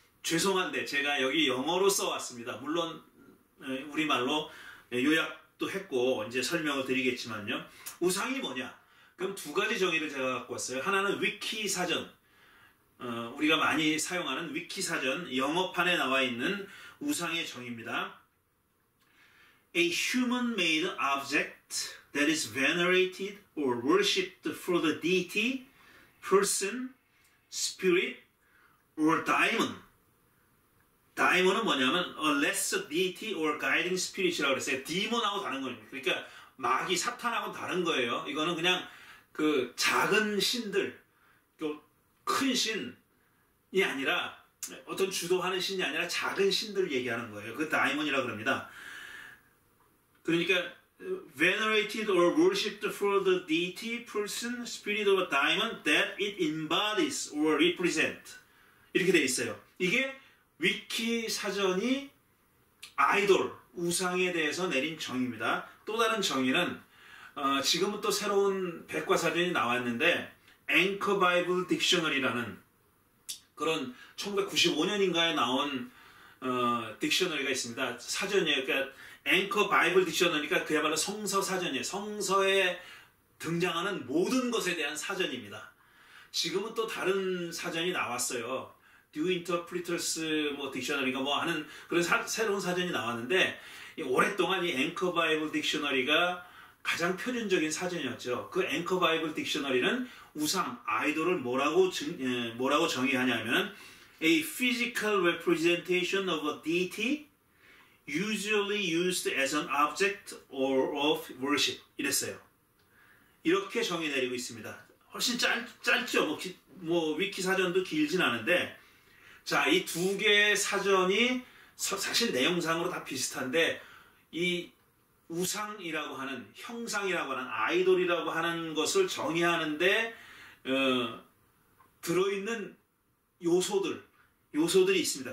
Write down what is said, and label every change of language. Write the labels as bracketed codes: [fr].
[ko] 죄송한데 제가 여기 영어로 써왔습니다. 물론 우리말로 요약도 했고 이제 설명을 드리겠지만요. 우상이 뭐냐? 그럼 두 가지 정의를 제가 갖고 왔어요. 하나는 위키 사전, 우리가 많이 사용하는 위키 사전 영어판에 나와 있는 우상의 정의입니다. [en] A human-made object that is venerated or worshipped for the deity, person, spirit, or daimon. daimon은 뭐냐면 a lesser deity or guiding spirit [ko] 이라고 그랬어요. demon하고 다른 겁니다. 그러니까 마귀, 사탄하고 다른 거예요. 이거는 그냥 그 작은 신들, 큰 신이 아니라 어떤 주도하는 신이 아니라 작은 신들 얘기하는 거예요. 그 daimon이라고 그럽니다. 그러니까 [en] venerated or worshipped for the deity, person, spirit or daimon that it embodies or represent. [ko] 이렇게 돼 있어요. 이게 위키 사전이 아이돌, 우상에 대해서 내린 정의입니다. 또 다른 정의는 지금은 또 새로운 백과사전이 나왔는데 앵커 바이블 딕셔너리라는 그런 1995년인가에 나온 딕셔너리가 있습니다. 사전이에요. 그러니까 앵커 바이블 딕셔너리니까 그야말로 성서 사전이에요. 성서에 등장하는 모든 것에 대한 사전입니다. 지금은 또 다른 사전이 나왔어요. New Interpreters 딕셔너리가 하는 그런 새로운 사전이 나왔는데, 오랫동안 이 앵커 바이블 딕셔너리가 가장 표준적인 사전이었죠. 그 앵커 바이블 딕셔너리는 우상, 아이돌을 뭐라고 정의하냐면 [en] a physical representation of a deity usually used as an object or of worship [ko] 이랬어요. 이렇게 정의 내리고 있습니다. 훨씬 짧죠. 위키 사전도 길진 않은데, 자, 이 두 개의 사전이 사실 내용상으로 다 비슷한데, 이 우상이라고 하는, 형상이라고 하는, 아이돌이라고 하는 것을 정의하는데 들어있는 요소들이 있습니다.